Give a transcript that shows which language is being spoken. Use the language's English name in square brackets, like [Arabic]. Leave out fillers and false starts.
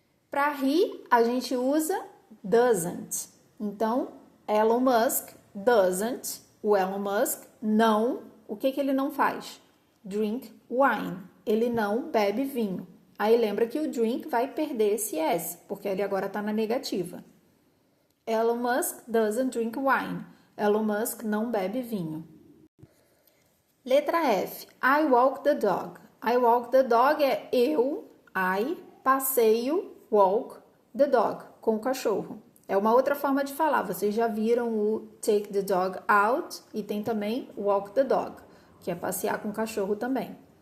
[Portuguese] Para he, a gente usa doesn't. Então, Elon Musk doesn't, o Elon Musk não, o que ele não faz? [English] Drink wine, [Portuguese] ele não bebe vinho. Aí lembra que o drink vai perder esse S, porque ele agora está na negativa. [English] Elon Musk doesn't drink wine. [Portuguese] Elon Musk não bebe vinho. Letra F. [English] I walk the dog. I walk the dog [Portuguese] é eu, [English] I, [Portuguese] passeio, [English] walk the dog, [Portuguese] com o cachorro. É uma outra forma de falar. Vocês já viram o [English] take the dog out [Portuguese] e tem também [English] walk the dog, [Portuguese] que é passear com o cachorro também.